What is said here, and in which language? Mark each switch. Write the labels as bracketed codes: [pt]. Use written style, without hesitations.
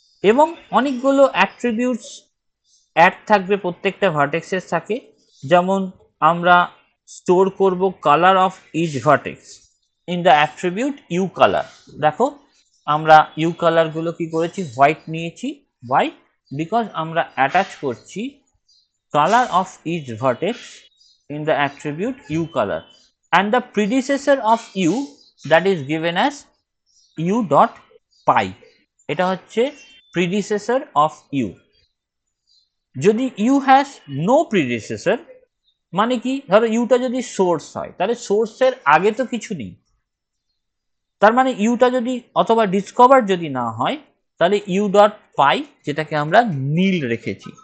[bn] এবং অনেকগুলো attributes add থাকবে প্রত্যেকটা ভার্টেক্সের থাকে, যেমন আমরা স্টোর করব [en] Colour of each vertex in the attribute u colour. [bn] দেখো আমরা ইউ কালারগুলো কি করেছি, হোয়াইট নিয়েছি। [en] white because [bn] আমরা অ্যাটাচ করছি [en] color of each vertex in the attribute u color, and the predecessor of u that is given as u dot pi, [bn] এটা হচ্ছে [en] predecessor of u। [bn] যদি [en] u has no predecessor [bn] মানে কি, ধরো Yuta যদি source হয় তাহলে সোর্সের আগে তো কিছু নেই, তার মানে ইউটা যদি অথবা ডিসকভার যদি না হয় তাহলে ইউ ডট পাই, যেটাকে আমরা নীল রেখেছি।